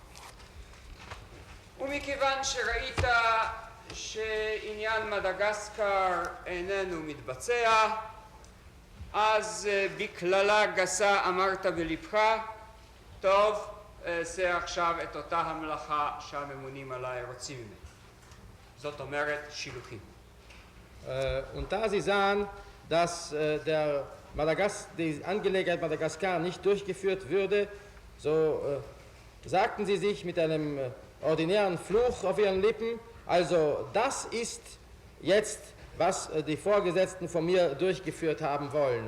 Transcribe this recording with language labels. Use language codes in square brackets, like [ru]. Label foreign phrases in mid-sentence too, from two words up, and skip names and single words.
[he] ומכיוון שראית שעניין מדגסקר איננו מתבצע, אז בכללה גסה אמרת בלבך, טוב, עשה עכשיו את אותה המלאכה שהממונים עליי רוצים ממני. זאת אומרת שילוחים. [de] Und da Sie sahen, dass die Angelegenheit Madagaskar nicht durchgeführt würde, so sagten Sie sich mit einem ordinären Fluch auf Ihren Lippen, also das ist jetzt, was die Vorgesetzten von mir durchgeführt haben wollen.